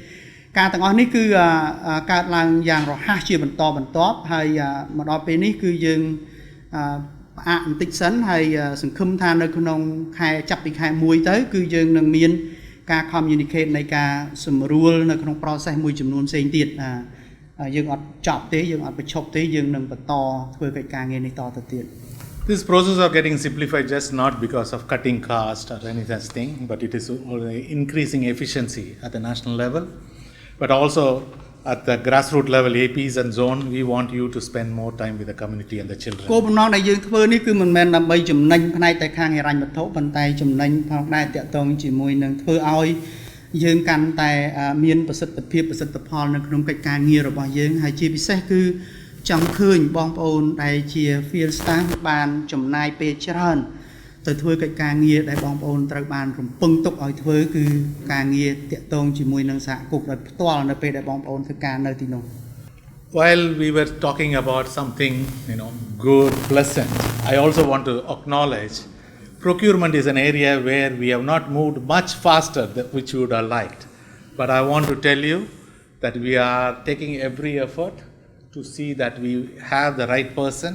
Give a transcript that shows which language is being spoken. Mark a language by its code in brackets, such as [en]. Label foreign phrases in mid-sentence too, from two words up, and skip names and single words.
[km] ការទាំងអស់នេះគឺកើតឡើងយ៉ាងរហ័សជាបន្តបន្ទាប់ហើយមកដល់ពេលនេះគឺយើងផ្អាកបន្តិចសិនហើយសង្ឃឹមថានៅក្នុងខែចាប់ពីខែ1ទៅគឺយើងនឹងមានការ communicate នៃការសម្រួលនៅក្នុង process មួយចំនួនផ្សេងទៀតយើងអត់ចប់ទេយើងអត់បញ្ឈប់ទេយើងនឹងបន្តធ្វើកិច្ចការងារនេះតទៅទៀត [en] This process of getting simplified just not because of cutting cost or any such thing, but it is increasing efficiency at the national level, but also at the grassroots level, APs and zone, we want you to spend more time with the community and the children. [km] គោលបំណងដែលយើងធ្វើនេះគឺមិនមែនដើម្បីចំណេញផ្នែកតែខាងហិរញ្ញវត្ថុប៉ុន្តែចំណេញផងដែរតាក់ទងជាមួយនឹងធ្វើឲ្យយើងកាន់តែមានប្រសិ ទ្ធភាពប្រសិទ្ធផលនៅក្នុងកិច្ចការងាររបស់យើងហើយជាពិសេសគឺចង់ឃើញបងប្អូនដែលជា [en] field staff [km] បានចំណាយពេលច្រើនទៅធ្វើកិច្ចការងារដែលបងប្អូនត្រូវបានរំពឹងទុកឲ្យធ្វើគឺការងារតាក់ទងជាមួយនឹងសហគមន៍ដោយផ្ទាល់នៅពេលដែលបងប្អូនធ្វើការនៅទីនោះ [en] While we were talking about something, good, pleasant, I also want to acknowledge procurement is an area where we have not moved much faster than which you would have liked. But I want to tell you that we are taking every effort to see that we have the right person.